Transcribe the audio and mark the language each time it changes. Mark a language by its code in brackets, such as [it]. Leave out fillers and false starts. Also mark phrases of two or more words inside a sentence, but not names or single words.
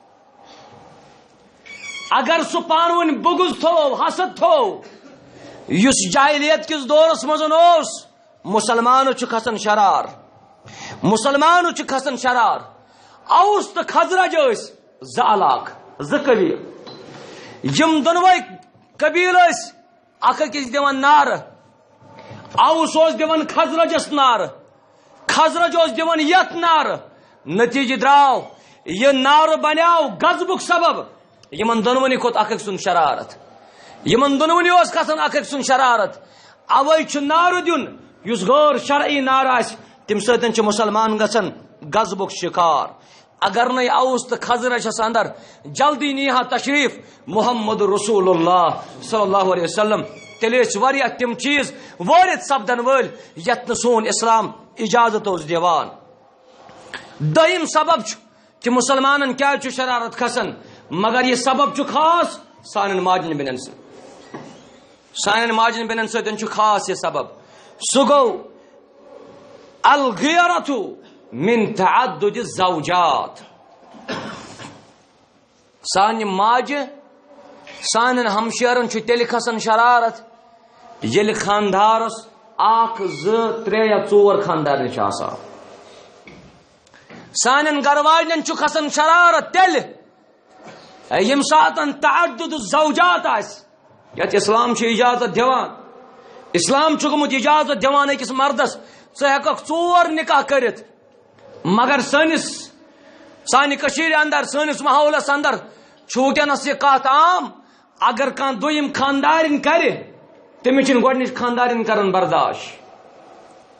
[ks] اگر سہ پانون بغض تھو حسد تھو اس جاہلیت کس دورس مزن مسلمان چھ کھسان شرار مسلمان چھ کھسان شرار اوس تو خزرج ز علاقہ ز قبیل یم دونوے قبیل اکھ أکِس دِوان نار اوس دِوان خزرجس نار خزرج دِوان یت نار نتیجہ دراو یہ نار بنیاو غضبک سبب یمن دونونی کھوت اکھ سن شرارت یمن دونونی کھسان اکھ سن شرارت اوے چھ نار دیون یس غیر شرعی نار آس تم ستن چھ مسلمان گژھان غضبک شکار اگر نئی اوس تو خزرجس اندر جلدی نیہا تشریف محمد رسول اللہ [ar] صلی اللہ علیہ وسلم [ks] تیل واریاہ تم چیز وارد سپدن ول یت سون اسلام اجازت دیوان دہم سبب کہ مسلمان کیا شرارت کھسان مگر یہ سبب خاص سان ماجن بینن سان ماجن بینن ستن خاص یہ سبب سہ گو [ar] الغیرت من تعدد الزوجات [ks] سان ماج سان ہمشیرن تیل کھسان شرارت یل خاندارس اخ ز ترے یا ژور خاندار آسان سان گھر والن کھسان شرارت تیل یم ساتن [ar] تعدد الزوجات [ks] یت اسلام اجازت دیوان اسلام گومت اجازت دیوان أکس مردس ژٕ ژور نکاح کرت مگر سانہ کشیر اندر سنس ماحولس اندر ونکس یہ کت عام اگر کان دویم خاندارن کر تمس گۄڈنچ خاندارن کرن برداشت